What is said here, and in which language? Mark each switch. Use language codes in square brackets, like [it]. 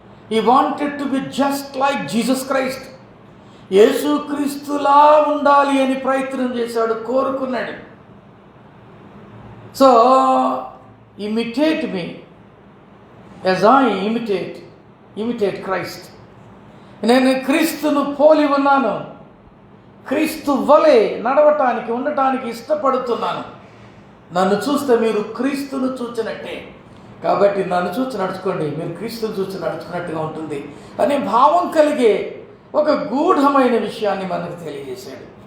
[en] He wanted to be just like Jesus Christ. [te] యేసుక్రీస్తులా ఉండాలి అని ప్రయత్నం చేశాడు, కోరుకున్నాడు. [en] So imitate me as I imitate Christ. [te] నేను క్రీస్తును పోలి ఉన్నాను, క్రీస్తు వలె నడవటానికి ఉండటానికి ఇష్టపడుతున్నాను. నన్ను చూస్తే మీరు క్రీస్తును చూచినట్టే, కాబట్టి నన్ను చూచి నడుచుకోండి, మీరు క్రీస్తును చూచి నడుచుకున్నట్టుగా ఉంటుంది అనే భావం కలిగే ఒక గూఢమైన విషయాన్ని మనకు తెలియజేశాడు.